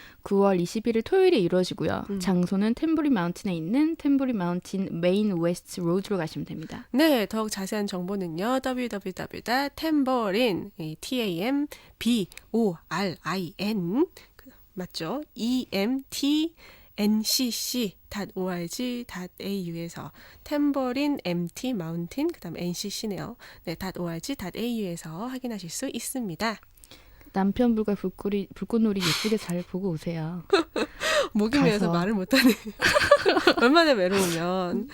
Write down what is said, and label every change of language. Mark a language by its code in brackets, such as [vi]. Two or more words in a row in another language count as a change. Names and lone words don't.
[ko] 9월 21일 토요일에 이루어지고요. 장소는 탬버린 마운틴에 있는 탬버린 마운틴 메인 웨스트 로드로 가시면 됩니다. 네, 더욱 자세한 정보는요. www.tamborin TAMBORIN 맞죠? emtncc.org.au에서 탬버린 MT 마운틴 그다음 NCC네요. 네, .org.au에서 확인하실 수 있습니다. 남편분과 불꽃놀이 예쁘게 잘 보고 오세요. 목이 메어서 말을 못하네. 얼마나 외로우면.